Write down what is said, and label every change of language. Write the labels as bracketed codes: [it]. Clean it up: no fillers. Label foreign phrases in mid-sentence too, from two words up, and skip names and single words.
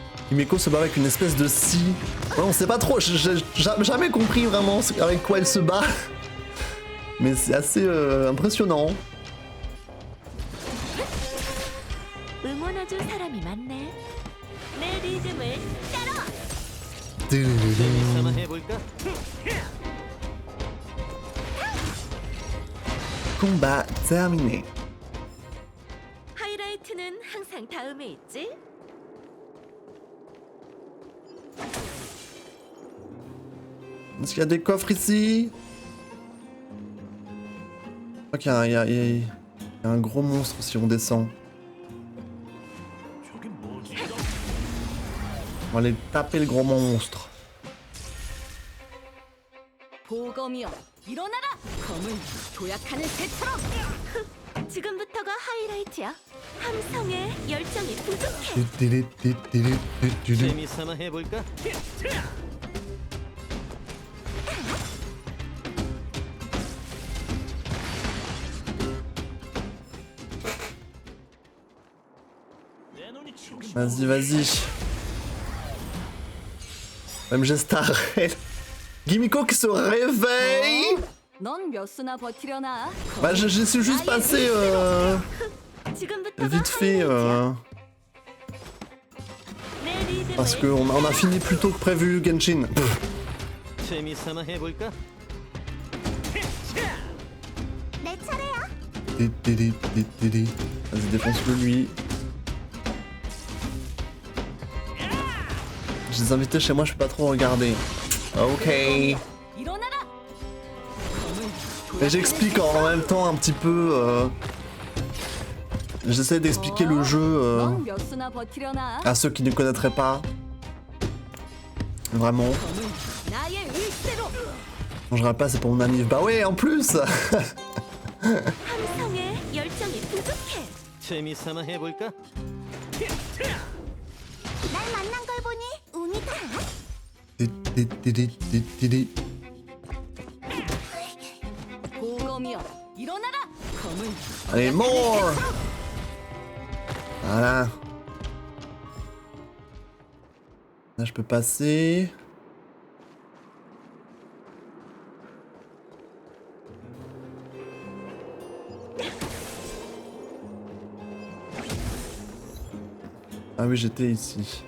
[fr] Himeko se bat avec une espèce de scie. Ouais, on sait pas trop, j'ai jamais compris vraiment avec quoi elle se bat. Mais c'est assez impressionnant. [ko] 응원해줄 사람이 많네. 내 리듬을 따라. 재밌어나 해볼까? [fr] Combat terminé. [ko] 하이라이트는 항상 다음에 있지. [fr] Est-ce qu'il y a des coffres ici? Je crois qu'il y a un gros monstre si on descend. On va aller taper le gros monstre. [ko] 보검이여 일어나라. 검을 도약하는 새처럼. 지금부터가 하이라이트야. 함성에 열정이 부족해. 재밌어나 해볼까? [fr] Vas-y, vas-y. MG Star. Gimiko qui se réveille. [ko] 넌몇 수나 버티려나? [fr] Bah, je suis juste passé [ko] 지금부터가 [fr] vite fait [ko] 하이라이트야. 내 리듬을 [fr] parce qu'on a fini plus tôt que prévu Genshin. [ko] 재밌어나 해볼까? 내 차례야. [fr] Vas-y, défonce-le lui. J'ai des invités chez moi, je peux pas trop regarder. Ok. [ko] 일어나라. [fr] Et j'explique en même temps un petit peu. J'essaie d'expliquer le jeu [ko] 넌몇 수나 버티려나? [fr] à ceux qui ne connaîtraient pas. Vraiment. [ko] 나의 의지로. [fr] Non, je rappelle, c'est pour mon ami. Bah ouais, en plus. [ko] 함성에 열정이 부족해. 재밌어나 해볼까? 날 만난 걸 보니 운이 다. 보검이여 일어나라. 검을 [fr] Allez, more. Voilà. Là, je peux passer. Ah oui, j'étais ici.